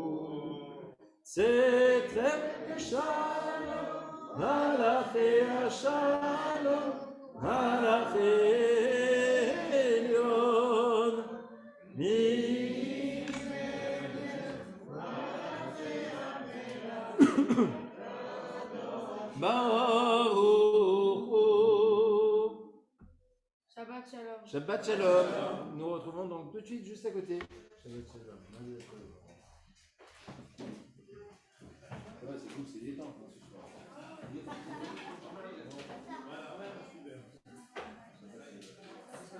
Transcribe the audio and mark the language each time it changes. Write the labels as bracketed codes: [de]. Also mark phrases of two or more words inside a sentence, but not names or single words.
[he] צדק שלום, מלאכי השלום, מלאכי עליון, ברוך הוא. שבת שלום. שבת שלום. [fr] Nous retrouvons donc tout de suite juste à côté. [he] שבת שלום. [fr] C'est cool, c'est détente ce soir.